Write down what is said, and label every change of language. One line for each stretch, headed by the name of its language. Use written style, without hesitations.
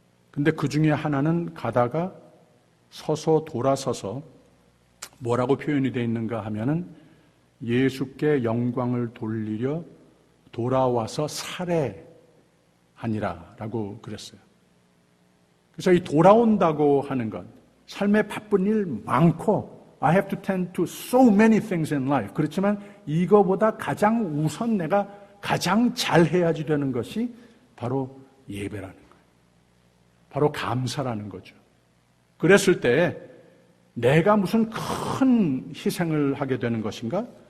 Korean: 근데 그 중에 하나는 가다가 서서 돌아서서 뭐라고 표현이 되어 있는가 하면은 예수께 영광을 돌리려 돌아와서 살해하니라라고 그랬어요. 그래서 이 돌아온다고 하는 건 삶에 바쁜 일 많고
English: I have to tend to so many things in life.
Korean: 그렇지만 이거보다 가장 우선 내가 가장 잘해야지 되는 것이 바로 예배라는 거예요. 바로 감사라는 거죠. 그랬을 때 내가 무슨 큰 희생을 하게 되는 것인가?